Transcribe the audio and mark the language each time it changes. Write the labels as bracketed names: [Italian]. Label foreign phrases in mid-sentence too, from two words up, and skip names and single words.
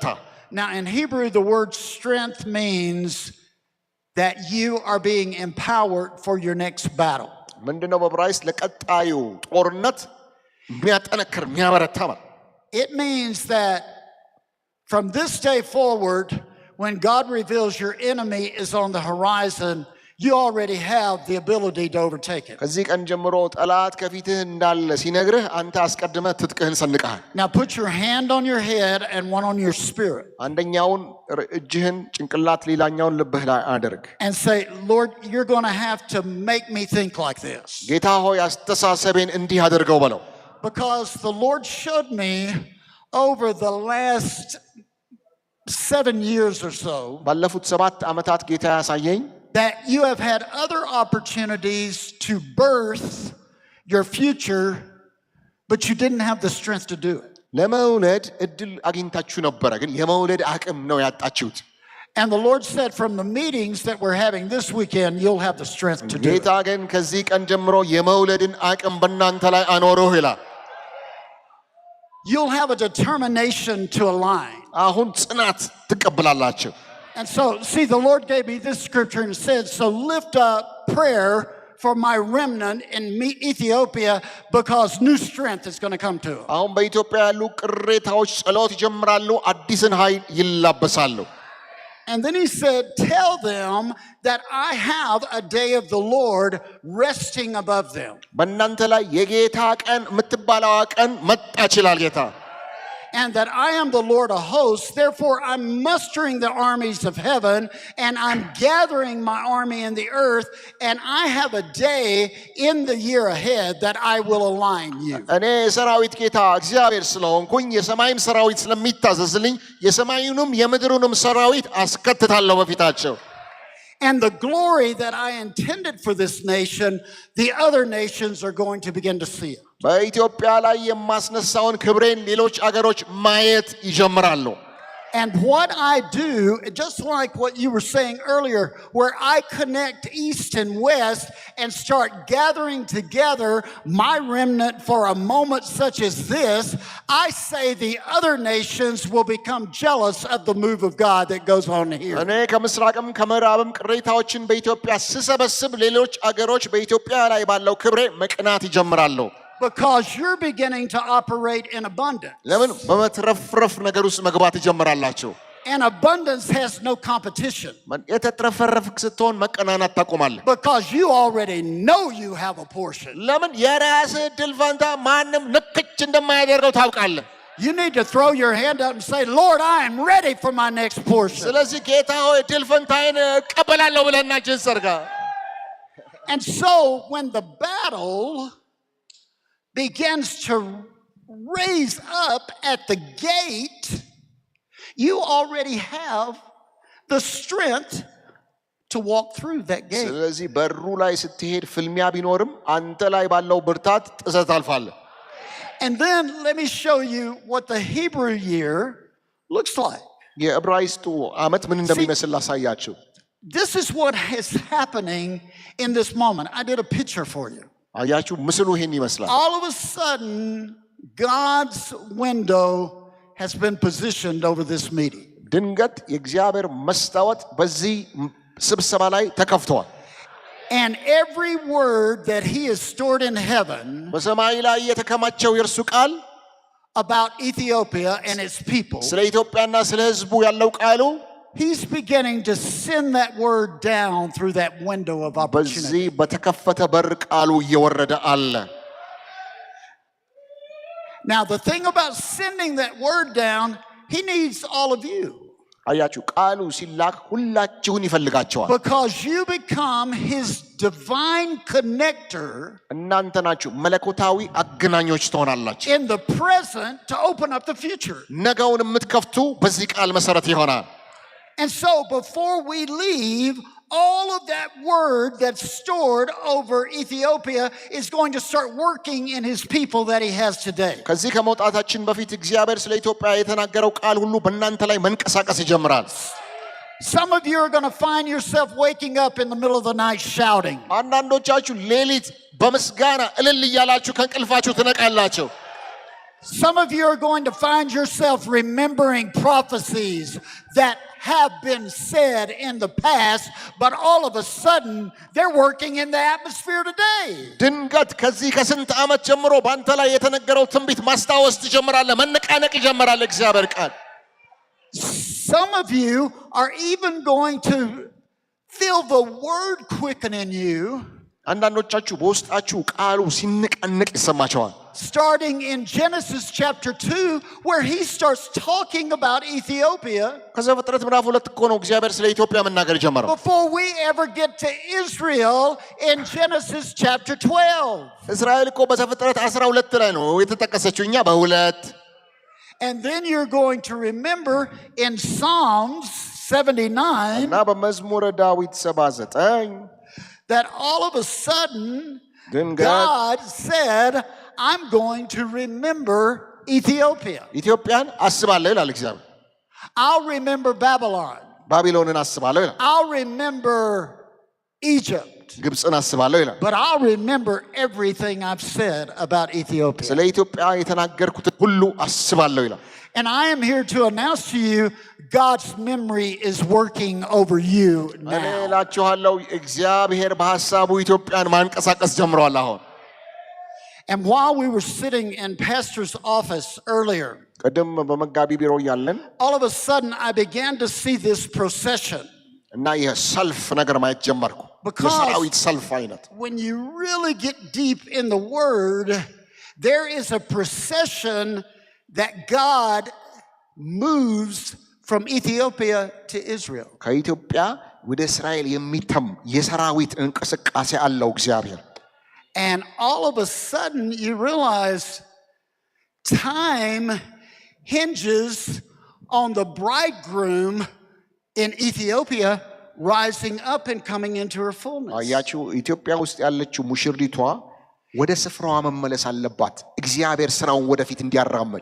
[English] Now in Hebrew the word strength means that you are being empowered for your next battle. [Amharic] ምንድነው በዕብራይስጥ ለቀጣዩ ጦርነት የሚያጠነክር የሚያበረታ ማለት [English] It means that from this day forward, when God reveals your enemy is on the horizon, you already have the ability to overtake it. [Amharic] ከዚህ ቀን ጀምሮ ጠላት ከፊትህ እንዳለ ሲነግርህ አንተ አስቀድመህ ትጥቅህን ሰንቀሃል [English] Now put your hand on your head and one on your spirit. [Amharic] አንደኛውን እጅህን ጭንቅላት ሌላኛውን ልብህ ላይ አድርግ [English] And say, Lord, you're going to have to make me think like this. [Amharic] ጌታ ሆይ አስተሳሰቤን እንዲህ አድርገው በለው [English] Because the Lord showed me over the last 7 years or so [Amharic] ባለፉት 7 ዓመታት ጌታ ያሳየኝ [English] that you have had other opportunities to birth your future, but you didn't have the strength to do it. [Amharic] ለመውለድ እድል አግኝታችሁ ነበረ ግን የመውለድ አቅም ነው ያጣችሁት [English] And the Lord said from the meetings that we're having this weekend, you'll have the strength to do [Amharic] ጌታ [English] it. [Amharic] ግን ከዚህ ቀን ጀምሮ የመውለድን አቅም በእናንተ ላይ አኖረው ይላል [English] You'll have a determination to align. [Amharic] አሁን ጽናት ትቀበላላችሁ [English] And so, see, the Lord gave me this scripture and said, so lift up prayer for my remnant in Ethiopia because new strength is going to come to them. [Amharic] አሁን በኢትዮጵያ ያሉ ቅሬታዎች ጸሎት ይጀምራሉ አዲስን ኃይል ይላበሳሉ [English] And then he said, tell them that I have a day of the Lord resting above them. [Amharic] በእናንተ ላይ የጌታ ቀን የምትባለው ቀን መጣች ይላል ጌታ [English] And that I am the Lord of hosts, therefore I'm mustering the armies of heaven, and I'm gathering my army in the earth, and I have a day in the year ahead that I will align you. [Amharic] እኔ የሰራዊት ጌታ እግዚአብሔር ስለሆንኩኝ የሰማይም ሰራዊት ስለሚታዘዝልኝ የሰማዩንም የምድሩንም ሰራዊት አስከትታለሁ በፊታቸው [English] And the glory that I intended for this nation, the other nations are going to begin to see it. [Amharic] በኢትዮጵያ ላይ የማስነሳውን ክብሬን ሌሎች አገሮች ማየት ይጀምራሉ [English] And what I do, just like what you were saying earlier, where I connect east and west and start gathering together my remnant for a moment such as this, I say the other nations will become jealous of the move of God that goes on here. [Amharic] እኔ ከምስራቅም ከምዕራብም ቅሬታዎችን በኢትዮጵያ ስሰበስብ ሌሎች አገሮች በኢትዮጵያ ላይ ባለው ክብሬ መቅናት ይጀምራሉ [English] Because you're beginning to operate in abundance. [Amharic] ለምን በመትረፍረፍ ነገር ውስጥ መግባት ይጀምራላችሁ [English] And abundance has no competition. [Amharic] የተትረፈረፍክ ስትሆን መቀናናት ታቆማለህ [English] Because you already know you have a portion. [Amharic] ለምን የራስህ ድል ፈንታ ማንም ንክች እንደማያደርገው ታውቃለህ [English] You need to throw your hand up and say, Lord, I am ready for my next portion. [Amharic] ስለዚህ ጌታ ሆይ ድል ፈንታዬን እቀበላለሁ ብለና እጅን ዘርጋ። [English] And so when the battle begins to raise up at the gate, you already have the strength to walk through that gate. [Amharic] ስለዚህ በሩ ላይ ስትሄድ ፍልሚያ ቢኖርም አንተ ላይ ባለው ብርታት ጥሰት ታልፋለህ። [English] And then let me show you what the Hebrew year looks like. [Amharic] የዕብራይስጡ ዓመት ምን እንደሚመስል ላሳያችሁ። [English] This is what is happening in this moment. I did a picture for you. [Amharic] አያችሁ ምስሉ ይሄን ይመስላል። [English] All of a sudden, God's window has been positioned over this meeting. [Amharic] ድንገት የእግዚአብሔር መስታወት በዚህ ስብሰባ ላይ ተከፍቷል። [English] And every word that he has stored in heaven [Amharic] በሰማይ ላይ የተከማቸው የእርሱ ቃል [English] about Ethiopia and its people, [Amharic] ስለ ኢትዮጵያና ስለ ሕዝቡ ያለው ቃሉ [English] he's beginning to send that word down through that window of opportunity. [Amharic] በዚህ በተከፈተ በር ቃሉ እየወረደ አለ። [English] Now the thing about sending that word down, he needs all of you. [Amharic] አያችሁ ቃሉ ሲላክ ሁላችሁን ይፈልጋቸዋል። [English] Because you become his divine connector [Amharic] እናንተ ናችሁ መለኮታዊ አገናኞች ትሆናላችሁ። [English] in the present to open up the future. [Amharic] ነገውን የምትከፍቱ በዚህ ቃል መሰረት ይሆናል። [English] And so before we leave, all of that word that's stored over Ethiopia is going to start working in his people that he has today. [Amharic] ከዚህ ከመውጣታችን በፊት እግዚአብሔር ስለ ኢትዮጵያ የተናገረው ቃል ሁሉ በእናንተ ላይ መንቀሳቀስ ይጀምራል። [English] Some of you are going to find yourself waking up in the middle of the night shouting. [Amharic] አንዳንዶቻችሁ ሌሊት በምስጋና እልል እያላችሁ ከእንቅልፋችሁ ትነቃላችሁ። [English] Some of you are going to find yourself remembering prophecies that have been said in the past, but all of a sudden they're working in the atmosphere today. [Amharic] ድንገት ከዚህ ከስንት ዓመት ጀምሮ በአንተ ላይ የተነገረው ትንቢት ማስታወስ ትጀምራለህ። መነቃነቅ ይጀምራል እግዚአብሔር ቃል። [English] Some of you are even going to feel the word quicken in you. [Amharic] አንዳንዶቻችሁ በውስጣችሁ ቃሉ ሲነቃነቅ ይሰማቸዋል። [English] Starting in Genesis chapter 2, where he starts talking about Ethiopia. [Amharic] ከዘፍጥረት ምዕራፍ 2 እኮ ነው እግዚአብሔር ስለ ኢትዮጵያ መናገር ጀመረው። [English] Before we ever get to Israel in Genesis chapter 12. [Amharic] እስራኤል እኮ በዘፍጥረት 12 ላይ ነው የተጠቀሰችው፣ እኛ በሁለት። [English] And then you're going to remember in Psalms 79 [Amharic] እና በመዝሙረ ዳዊት 79 [English] that all of a sudden God said, I'm going to remember Ethiopia. [Amharic] ኢትዮጵያን አስባለሁ ይላል እግዚአብሔር። [English] I'll remember Babylon. [Amharic] ባቢሎንን አስባለሁ ይላል። [English] I'll remember Egypt. [Amharic] ግብፅን አስባለሁ ይላል። [English] But I'll remember everything I've said about Ethiopia. [Amharic] ስለ ኢትዮጵያ የተናገርኩትን ሁሉ አስባለሁ ይላል። [English] And I am here to announce to you, God's memory is working over you [Amharic] እኔ [English] now. [Amharic] እላችኋለሁ እግዚአብሔር በሐሳቡ ኢትዮጵያን ማንቀሳቀስ ጀምሯል አሁን። [English] And while we were sitting in pastor's office earlier, [Amharic] ቅድም በመጋቢ ቢሮ እያለን [English] all of a sudden I began to see this procession. [Amharic] እና የሰልፍ ነገር ማየት ጀመርኩ። የሰራዊት ሰልፍ አይነት። [English] When you really get deep in the word, there is a procession that God moves from Ethiopia to Israel. [Amharic] ከኢትዮጵያ ወደ እስራኤል የሚተም የሰራዊት እንቅስቃሴ አለው እግዚአብሔር። [English] And all of a sudden you realize time hinges on the bridegroom in Ethiopia rising up and coming into her fullness. [Amharic] አያችሁ ኢትዮጵያ ውስጥ ያለችው ሙሽሪቷ ወደ ስፍራዋ መመለስ አለባት እግዚአብሔር ስራውን ወደፊት እንዲያራምድ።